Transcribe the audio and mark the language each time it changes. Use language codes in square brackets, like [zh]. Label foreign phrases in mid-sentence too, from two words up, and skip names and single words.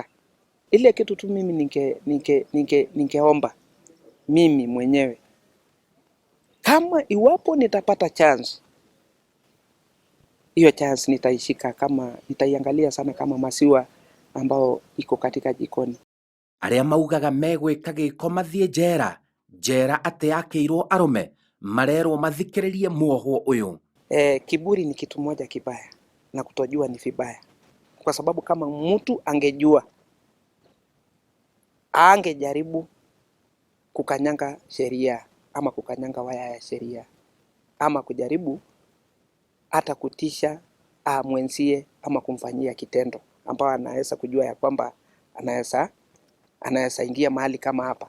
[sw] Ile kitu tu mimi ningeomba mimi mwenyewe, kama iwapo nitapata chance, hiyo chance nitaishika, kama nitaiangalia sana kama masiwa ambao iko katika jikoni. [ki] Arĩa maugaga megwĩka gĩko mathiĩ njera atĩ yakĩirwo arũme marerwo mathikĩrĩrie muohwo ũyũ. [sw] Kiburi ni kitu moja kibaya na kutojua ni vibaya. Kwa sababu kama mtu angejua, angejaribu kukanyanga sheria ama kukanyanga waya ya sheria ama kujaribu hata kutisha mwenzie ama kumfanyia kitendo ambao anaweza kujua ya kwamba anaweza ingia mahali kama hapa.